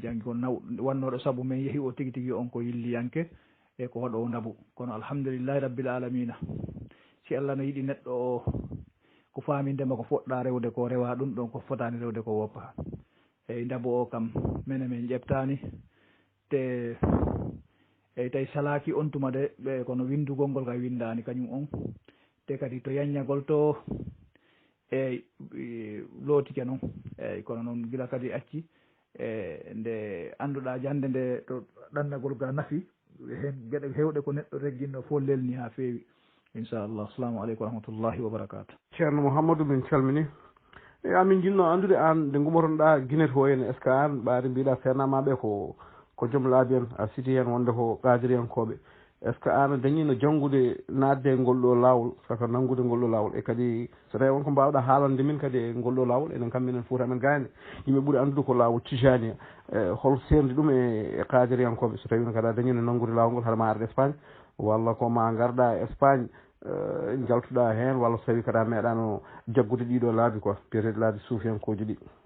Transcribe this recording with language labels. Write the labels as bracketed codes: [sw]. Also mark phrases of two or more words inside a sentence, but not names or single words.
[ff] janggi ko wannoɗo saabu men yeehi o tigui tigui on ko yilliyanke e ko waɗo ndabu kono [ar] alhamdulillahi rabbil alamina [ff] si Allah no yiiɗi neɗɗo o ko faamindema ko foɗɗa rewde ko rewa ɗum ɗon ko fotani rewde ko woppa eyyi ndabu o kam minen min ƴeɓtani te eyyi tawi salaki on tuma de ɓe kono windugol ngol kay windani kañum on te kadi to yanñagol to eyyi lootike noon eyyi kono noon gila kadi acci nde annduɗa jande nde to ɗannagol ga nafi hen gueɗe hewɗe ko neɗɗo regginno fof lelni ha feewi inchallah [ar] assalamu aleykum wa rahmatullahi wa barakatuh [ff] ceerno Mouhamadou min calmini e amin jinno andude an nde gumotonɗa guine to henne [fr] est ce que [ff] an ɓaade mbiɗa fernamaɓe ko joom laabi en a citi hen wonde ko qadiriyankoɓe [fr] est ce que [ff] an a dañino janggude nadde e ngol ɗo lawol saka nanggude ngol ɗo lawol e kadi so tawi wonko mbawɗa haalande min kadi e ngol ɗo lawol enen kam minen Fouta men gayne yimɓe ɓuuri andude ko lawol tijani hol serdi ɗum e qadiriyankoɓe so tawino kadi a dañino nanggude lawol ngol haɗa ma arde Espagne walla ko ma garɗa Espagne jaltuɗa hen walla so tawi kada meeɗano jaggude ɗiɗo laabi quoi biyeteɗe laabi suufiyankoji ɗi.